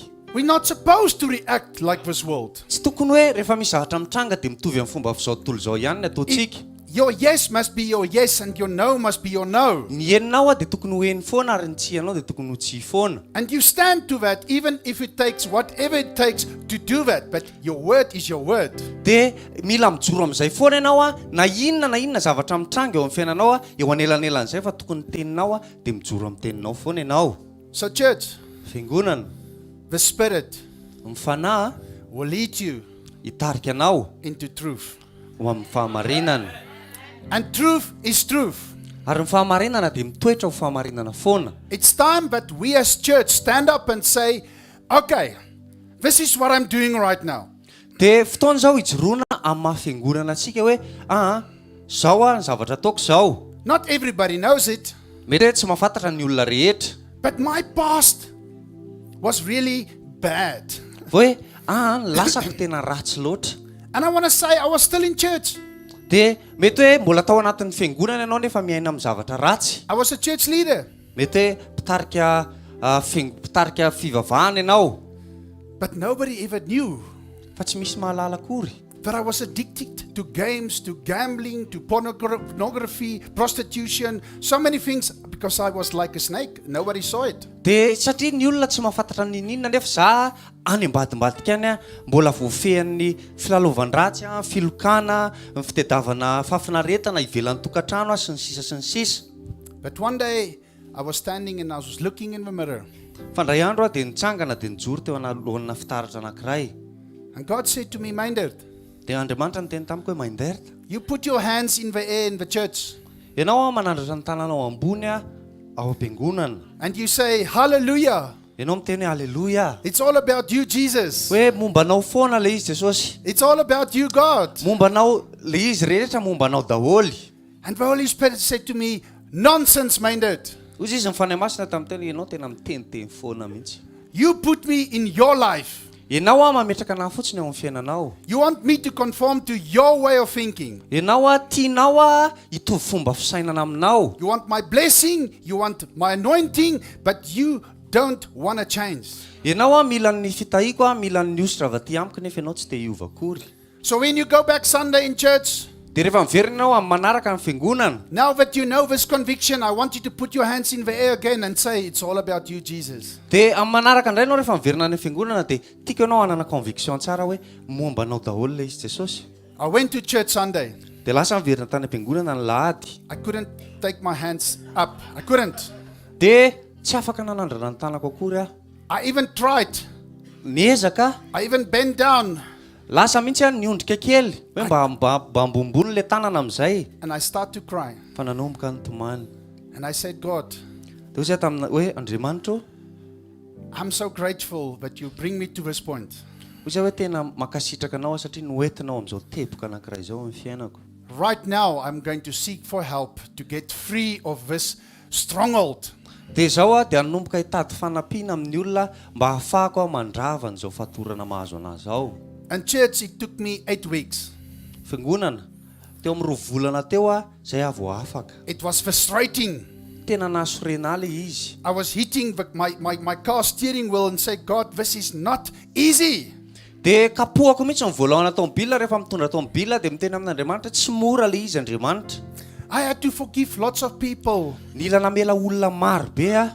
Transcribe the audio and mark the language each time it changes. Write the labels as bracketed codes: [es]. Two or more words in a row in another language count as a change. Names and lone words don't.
[en] We're not supposed to react like this world. [mg] Tsy tokony hoe rehefa misy zavatra mitranga dia mitovy amin'ny fomba izao tontolo izao ihany ny ataontsika. [en] Your yes must be your yes and your no must be your no. [mg] Ny heninao a dia tokony ho heny foana ary ny tsy anao dia tokony ho tsy foana. [en] And you stand to that even if it takes whatever it takes to do that. But your word is your word. [mg] Dia mila mijoro amin'izay foana ianao a na inona zavatra mitranga eo amin'ny fiainanao a eo anelanelan'izay fa tokony teninao a dia mijoro amin'ny teninao foana ianao. [en] So church, [mg] Fiangonana, [en] the Spirit [mg] ny fanahy [en] will lead you [mg] hitarika anao [en] into truth. [mg] ho amin'ny fahamarinana. [en] And truth is truth. [mg] Ary ny fahamarinana dia mitoetra ho fahamarinana foana. [en] It's time that we as church stand up and say, okay, this is what I'm doing right now. [mg] Dia fotoana izao hijoroana amin'ny mahafiangonana antsika hoe izao a ny zavatra ataoko izao. [en] Not everybody knows it, [mg] Mety hoe tsy mahafantatra ny olona rehetra. [en] but my past was really bad. [mg] Hoe ny lasako tena ratsy loatra. [en] And I want to say I was still in church. [mg] Dia mety hoe mbola tao anatin'ny fiangonana ianao nefa miaina amin'ny zavatra ratsy. [en] I was a church leader. [mg] Mety hoe mpitarika fivavahana ianao [en] But nobody ever knew [mg] fa tsy misy mahalala akory. [en] that I was addicted to games, to gambling, to pornography, prostitution, so many things because I was like a snake. Nobody saw it. [mg] Dia satria ny olona tsy mahafantatra ninina nefa za any ambadimbadika any a mbola voafehan'ny filalaovan-dratsy a, filokana, ny fitadiavana fafinaretana ivelan'ny tokantrano sy ny sisa sy ny sisa. [en] But one day I was standing and I was looking in the mirror. [mg] Fandray andro a dia nitsangana dia nijoro teo analohana fitaratra anankiray. [en] And God said to me, Myndert, [mg] Dia Andriamanitra niteny tamiko hoe Myndert, [en] you put your hands in the air in the church [mg] ianao a manandratra ny tananao ambony a ao am-piangonana. [en] and you say, hallelujah. [mg] Ianao miteny hoe halleluja. [en] It's all about you, Jesus. [mg] Hoe mombanao foana le izy Jesosy. [en] It's all about you, God. [mg] Mombanao le izy rehetra mombanao daholo. [en] And the Holy Spirit said to me, nonsense, Myndert. [mg] Ozy izy mifanahy masina tamin'ny teny ianao tena miteniteny foana mihitsy. [en] You put me in your life. [mg] Ianao a mametraka anahy fotsiny eo amin'ny fiainanao. [en] You want me to conform to your way of thinking. [mg] Ianao a tianao a hitovy fomba fisainana aminao. [en] You want my blessing, you want my anointing, but you don't want to change. [mg] Ianao a mila ny fitahiko a mila ny ositra avy aty amiko nefa ianao tsy te hiova akory. [en] So when you go back Sunday in church, [mg] Dia rehefa miverina ianao amin'ny manaraka ny fiangonana, [en] now that you know this conviction, I want you to put your hands in the air again and say, it's all about you, Jesus. [mg] dia amin'ny manaraka indray ianao rehefa miverina ny fiangonana dia tiako ianao hanana conviction tsara hoe momba anao daholo le izy Jesosy. [en] I went to church Sunday. [mg] dia lasa miverina tany am-piangonana ny lahady. [en] I couldn't take my hands up. I couldn't. [mg] Dia tsy afaka nanandrana ny tanako akory aho. [en] I even tried. [mg] Niezaka, [en] I even bent down [mg] lasa mihitsy aho niondrika kely hoe mba ambombony le tanana amin'izay. [en] and I started to cry. [mg] Fa nanomboka ny tomany. [en] And I said, God, [mg] Dia hoy tamina hoe Andriamanitra, [en] I'm so grateful that you bring me to this point. [mg] hoy hoe tena makasitraka anao satria noentinao amin'izao teboka anankiray izao amin'ny fiainako. [en] Right now, I'm going to seek for help to get free of this stronghold. [mg] Dia izao dia hanomboka hitady fanampiana amin'ny olona mba ahafahako aho mandrava an'izao fatorana mahazo anazy zao. [en] And church, it took me 8 weeks. [mg] Fiangonana, teo amin'ny 2 volana teo zay aho vao afaka. [en] It was frustrating. [mg] Tena nasorena le izy. [en] I was hitting my car steering wheel and say, God, this is not easy. [mg] Dia kapohako mihitsy ny voalahana tomobila rehefa mitondra tomobila dia miteny amin'Andriamanitra tsy mora le izy Andriamanitra. [en] I had to forgive lots of people. [mg] Nila namela olona maro be aho.